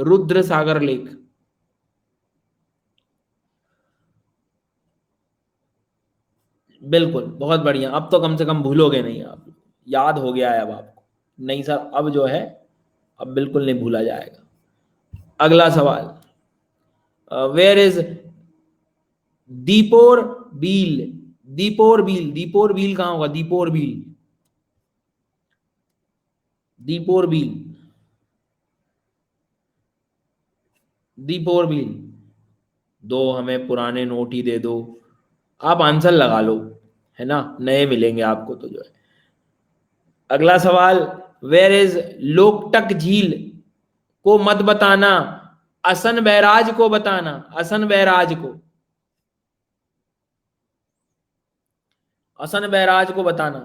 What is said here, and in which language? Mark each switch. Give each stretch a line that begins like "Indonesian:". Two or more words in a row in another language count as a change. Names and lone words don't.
Hindi: रुद्र सागर लेक। बिल्कुल, बहुत बढ़िया। अब तो कम से कम भूलोगे नहीं आप, याद हो गया है अब आपको। नहीं सर अब जो है अब बिल्कुल नहीं भूला जाएगा। अगला सवाल,
English: where is
Hindi: दीपोर बील? दीपोर बील, दीपोर बील कहां होगा? दीपोर बील, दीपोर बील, दीपोर बील। दो हमें पुराने नोट ही दे दो, आप आंसर लगा लो, है ना, नए मिलेंगे आपको तो जो है। अगला सवाल,
English: where is
Hindi: लोकटक झील? को मत बताना, असन बैराज को बताना, असन बैराज को, असन बैराज को बताना।